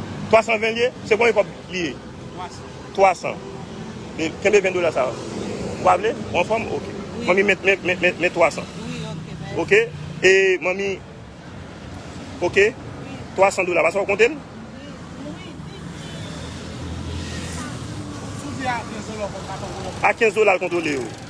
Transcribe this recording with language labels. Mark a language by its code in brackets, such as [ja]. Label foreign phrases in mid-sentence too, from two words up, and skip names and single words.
[ht] Twa san ven liye? Se konbyen kòb liye? Twa san. E, kenbe ven dola sa? Ou pa vle? Ou ansanm? Ok. Oui. Mami, mè, mè, mè, mè, mè twa san. Oui, ok, mèsi. Ok? E, mami, ok? Oui. Twa san dola, pa sa w konte l? Oui, oui. Sou di a kenz dola, A kenz dola l kontwole yo.